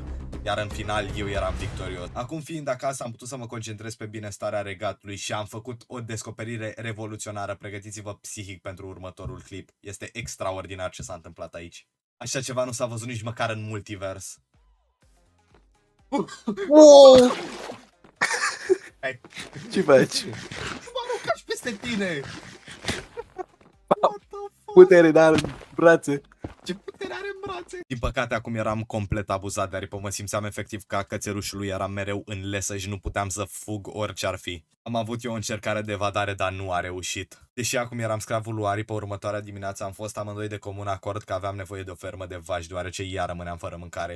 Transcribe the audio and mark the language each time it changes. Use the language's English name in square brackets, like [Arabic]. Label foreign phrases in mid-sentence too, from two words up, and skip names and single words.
[Romanian] Iar în final eu eram victorios. Acum fiind acasă am putut să mă concentrez pe binestarea regatului și am făcut o descoperire revoluționară. Pregătiți-vă psihic pentru următorul clip. Este extraordinar ce s-a întâmplat aici. Așa ceva nu s-a văzut nici măcar în multivers. Wow! Hai. Ce faci? M-am aruncat peste tine! [English] What the fuck? [Romanian] Putere, dar în brațe. Ce putere are în brațe? Din păcate acum eram complet abuzat de aripă, mă simțeam efectiv ca cățelușul lui, eram mereu în lesă și nu puteam să fug orice ar fi. Am avut eu o încercare de evadare, dar nu a reușit. Deși acum eram sclavul lui aripă, următoarea dimineață am fost amândoi de comun acord că aveam nevoie de o fermă de vaci, deoarece iar rămâneam fără mâncare.